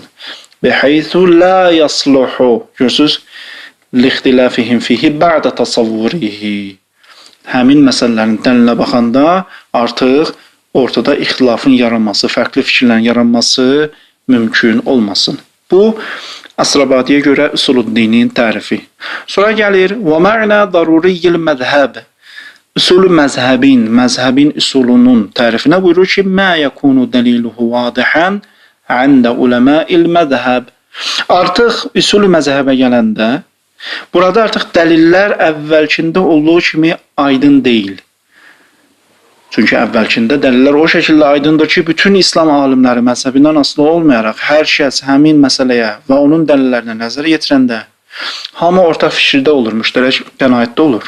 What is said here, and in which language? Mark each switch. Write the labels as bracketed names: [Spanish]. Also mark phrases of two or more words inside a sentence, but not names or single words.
[Arabic] بحيث لا يصلح, görürsünüz, لاختلافهم فيه بعد تصوره. [Azerbaijani] Həmin məsələlərin dəlilə baxanda artıq ortada ixtilafın yaranması, fərqli fikirlərin yaranması mümkün olmasın. Bu, Əsrabadiyə görə usulü-dinin tərifi. Sonra gəlir, [Arabic] وَمَعْنَا ضَرُورِيِّ الْمَذْهَبِ. [Azerbaijani] Usulü məzhəbin, məzhəbin usulunun tərifinə buyurur ki, [Arabic] مَا يَكُونُ دَلِيلُهُ وَاضِحًا عَنْدَ عُلَمَاءِ الْمَذْهَبِ. [Azerbaijani] Artıq usulü məzhəbə gələndə, burada artıq dəlillər əvvəlkində olduğu kimi aydın deyil. Çünki əvvəlkində dəlillər o şəkildə aydındır ki, bütün İslam alimləri məzhəbindən asılı olmayaraq, hər kəs həmin məsələyə və onun dəlillərinə nəzər yetirəndə hamı ortaq fikirdə olur, müştərək qənaətdə olur.